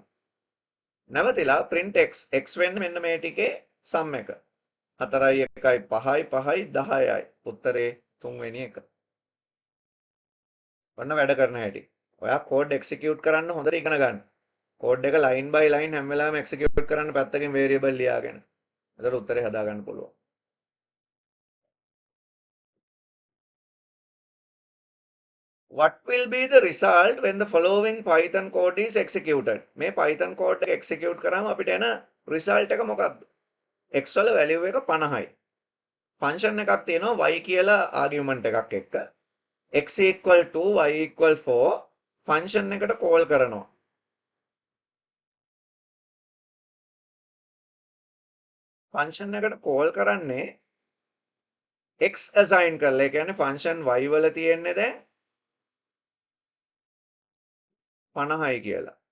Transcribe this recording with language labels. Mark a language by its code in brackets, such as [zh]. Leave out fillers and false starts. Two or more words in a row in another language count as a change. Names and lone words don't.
[si] නැවතිලා [en] print x x [si] වෙන්නේ මෙන්න මේ ටිකේ sum එක. 4යි 1යි 5යි 5යි 10යි. උත්තරේ 3 වෙනි එක. ඔන්න වැඩ කරන හැටි. ඔයා [en] code execute [si] කරන්න හොඳට ඉගෙන ගන්න. code එක [en] line by line [si] හැම වෙලාවෙම execute කරන්න පැත්තකින් variable ලියාගෙන. එතකොට උත්තරේ හදා ගන්න පුළුවන්. [en] What will be the result when the following Python code is executed? [si] මේ Python code එක execute කරාම අපිට එන result එක මොකක්ද? x වල value එක 50යි. function එකක් තියෙනවා y කියලා argument එකක් එක්ක. [en] x equal to y equal 4 function එකට call කරනවා. [si] function එකට call කරන්නේ [en] x assign [si] කරලා. ඒ කියන්නේ [en] function y [si] වල තියෙන්නේ දැන් 50යි කියලා.